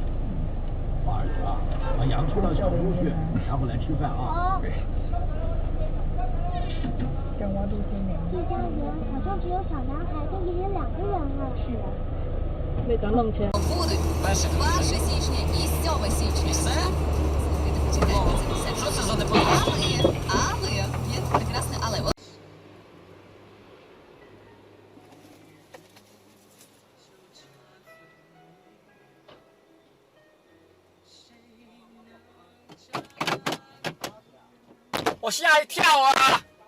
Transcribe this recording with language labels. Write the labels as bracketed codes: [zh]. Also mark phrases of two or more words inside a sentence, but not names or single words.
[zh] 花儿子啊，把羊送到小屋去，然后来吃饭啊。这家园好像只有小男孩跟爷爷2个人了。是啊。 [uk] Будуть 1 січня і 7 січня. Все? Що це за непогано? Але, є прекрасне але. О, [zh] 吓一跳啊！